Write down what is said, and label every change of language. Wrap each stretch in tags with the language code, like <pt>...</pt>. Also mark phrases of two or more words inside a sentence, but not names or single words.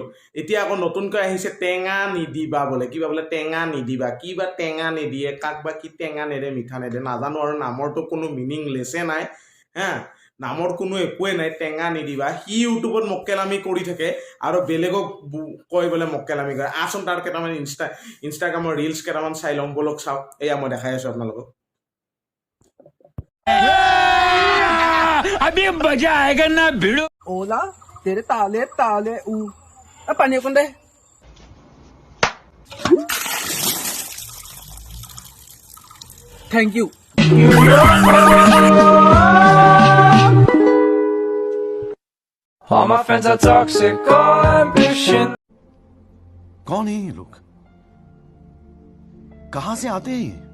<as>এতিয়া আকৌ নতুনকৈ আহিছে টেঙা নিদিবা বোলে, কিবা বোলে টেঙা নিদিবা, কি বা টেঙা নিদিয়ে, কাক বা কি টেঙা নেদে মিঠা নেদে নাজানো, আৰু নামৰটো কোনো মিনিংলেছে নাই। হা, নামৰ কোনো একোৱে নাই, টেঙা নিদিবা। সি ইউটিউবত মক্কেলামি কৰি থাকে আৰু বেলেগক কয় বোলে মক্কেলামি কৰে। আচোন তাৰ কেইটামান ইনষ্টাগ্ৰামৰ ৰিলছ কেইটামান চাই ল'ম বলক, চাওক। এয়া মই দেখাই আছোঁ আপোনালোকক।</as> <hi>अभी मजा आएगा ना भिड़ो। ओला तेरे ताले ताले पानी कौन दे।</hi> <en>Thank you. All my friends are toxic, all ambition.</en> <hi>कौन है ये लोग? कहां से आते हैं ये?</hi>